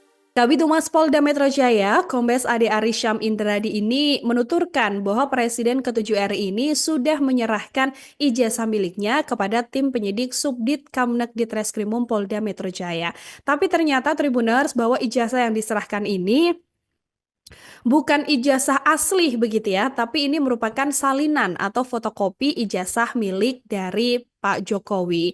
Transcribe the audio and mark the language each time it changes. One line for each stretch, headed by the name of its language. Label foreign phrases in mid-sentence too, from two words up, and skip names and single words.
Indonesian: Kabid Humas Polda Metro Jaya, Kombes Ade Arysyam Indradi ini menuturkan bahwa Presiden ke-7 RI ini sudah menyerahkan ijazah miliknya kepada tim penyidik Subdit Kamneg Ditreskrimum Polda Metro Jaya. Tapi ternyata Tribuners bahwa ijazah yang diserahkan ini bukan ijazah asli begitu ya, tapi ini merupakan salinan atau fotokopi ijazah milik dari Pak Jokowi.